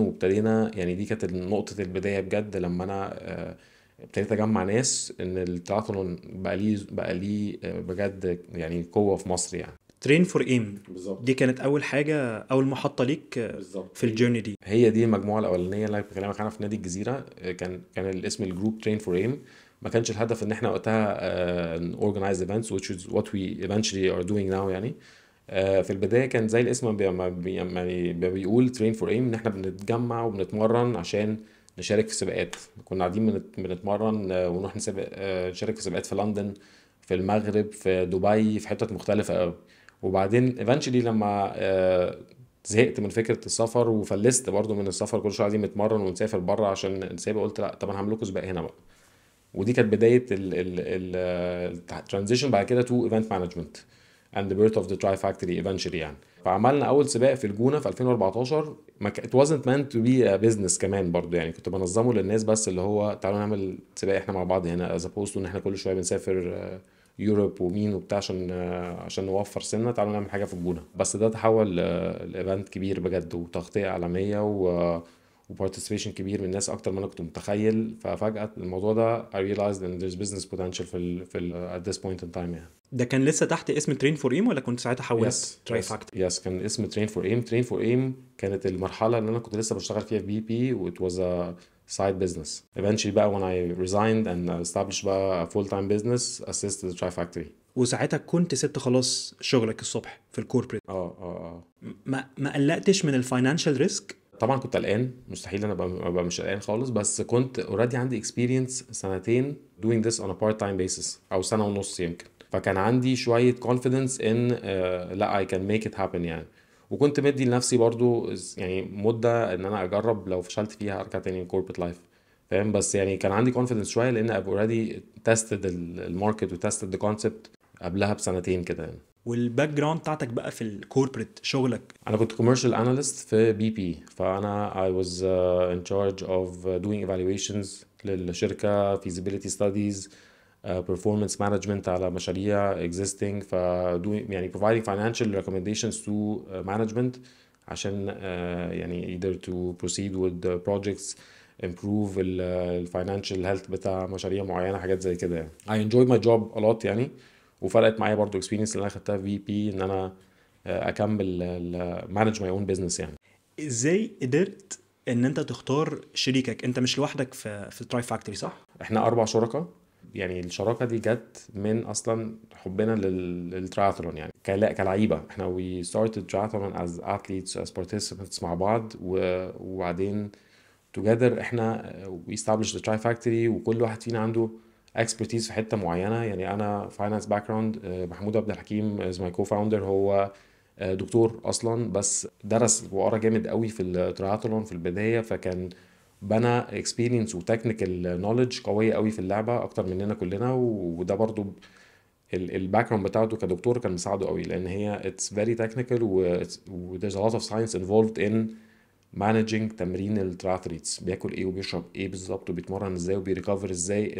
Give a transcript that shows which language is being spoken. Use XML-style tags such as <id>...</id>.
<ar>وابتدينا يعني، دي كانت نقطه البدايه بجد لما انا ابتديت اجمع ناس ان التراثلون بقى ليه بجد يعني قوه في مصر يعني. ترين فور ايم بالظبط. دي كانت اول حاجة، اول محطة ليك بالظبط، في الجيرني دي. هي دي المجموعه الاولانيه اللي أنا بكلمك عنها في نادي الجزيره. كان الاسم الجروب ترين فور ايم. ما كانش الهدف ان احنا وقتها</ar> <en>organize events which is what we eventually are doing now يعني.</en> <ar>في البدايه كان زي الاسم يعني بيقول ترين فور ايم، ان احنا بنتجمع وبنتمرن عشان نشارك في سباقات. كنا قاعدين بنتمرن ونروح نشارك في سباقات في لندن، في المغرب، في دبي، في حتت مختلفه قوي. وبعدين</ar> <en>eventually</en> <ar>لما زهقت من فكره السفر وفلست برضو من السفر، كل شويه عايزين نتمرن ونسافر بره عشان نسافر، قلت لا، طب انا هعمل لكم سباق هنا بقى. ودي كانت بدايه الترانزيشن بعد كده تو ايفنت مانجمنت</ar> <en>and the birth of the Tri Factory eventually</en> <ar>يعني. فعملنا اول سباق في الجونه في 2014. ما</ar> <en>it wasn't meant to be a business</en> <ar>كمان برضو يعني، كنت بنظمه للناس بس، اللي هو تعالوا نعمل سباق احنا مع بعض هنا</ar> <en>as opposed to</en> <ar>ان احنا كل شويه بنسافر يوروب ومين وبتاع عشان نوفر سنة. تعالوا نعمل حاجة في الجونة. بس ده تحول لايفنت كبير بجد وتغطية عالمية و</ar> <en>participation</en> <ar>كبير من الناس اكتر ما انا كنت متخيل. ففجأة الموضوع ده</ar> <en>I realized ان there's business potential at this point in time يعني.</en> <ar>ده كان لسه تحت اسم ترين فور ايم ولا كنت ساعتها حولت تراي فاكتوري؟ يس كان اسم train for aim كانت المرحلة اللي انا كنت لسه بشتغل فيها في BP و</ar> <en>it was a side business. Eventually</en> <ar>بقى</ar> <en>when I resigned and established بقى a full-time business assisted the Try Factory.</en> <ar>وساعتها كنت سبت خلاص شغلك الصبح في الكوربريت، اه ما قلقتش من الفاينانشال ريسك؟ طبعا كنت قلقان، مستحيل انا ابقى مش قلقان خالص، بس كنت اوريدي عندي experience سنتين</ar> <en>doing this on a part time basis</en> <ar>او سنة ونص يمكن.</ar> <en>فكان عندي شوية confidence in لا I can make it happen يعني.</en> <ar>وكنت مدي لنفسي برضو يعني مدة ان انا اجرب لو فشلت فيها ارجع تاني</ar> <en>corporate life،</en> <ar>فاهم؟ بس يعني كان عندي confidence شوية لان</ar> <en>I've already tested</en> <ar>الماركت و</ar> <en>tested the concept</en> <ar>قبلها بسنتين كده يعني. والباك جراوند بتاعتك بقى في الكوربريت شغلك؟ انا كنت</ar> <en>commercial analyst في BP، فانا I was in charge of doing evaluations</en> <ar>للشركة،</ar> <en>feasibility studies, performance management</en> <ar>على مشاريع</ar> <en>existing، ف يعني providing financial recommendations to management</en> <ar>عشان يعني</ar> <en>either to proceed with the projects, improve ال financial health</en> <ar>بتاع مشاريع معينة، حاجات زي كده يعني.</ar> <en>I enjoyed my job a lot</en> <ar>يعني، وفرقت معايا برضو experience اللي انا خدتها في BP ان انا اكمل</ar> <en>manage my own business</en> <ar>يعني. ازاي قدرت ان انت تختار شريكك؟ انت مش لوحدك في تراي فاكتوري صح؟ احنا 4 شركاء يعني. الشراكة دي جت من اصلا حبنا للتراثلون يعني كلعيبة.</ar> <en>احنا we started triathlon as athletes as participants</en> <ar>مع بعض، وبعدين</ar> <en>together احنا we established the Tri Factory،</en> <ar>وكل واحد فينا عنده expertise في حتة معينة يعني. انا</ar> <en>finance background،</en> <ar>محمود عبد الحكيم</ar> <en>is my co-founder،</en> <ar>هو دكتور اصلا بس درس وقرا جامد قوي في التراثلون في البداية، فكان بنى اكسبيرينس وتكنيكال نوليدج قويه قوي في اللعبه اكتر مننا كلنا. وده برضو الباك جراوند بتاعته كدكتور كان مساعده قوي، لان هي اتس فيري تكنيكال و</ar> <en>there's a lot of science involved in managing</en> <ar>تمرين التراثليتس، بياكل ايه وبيشرب ايه بالظبط وبيتمرن ازاي وبيريكفر ازاي.</ar>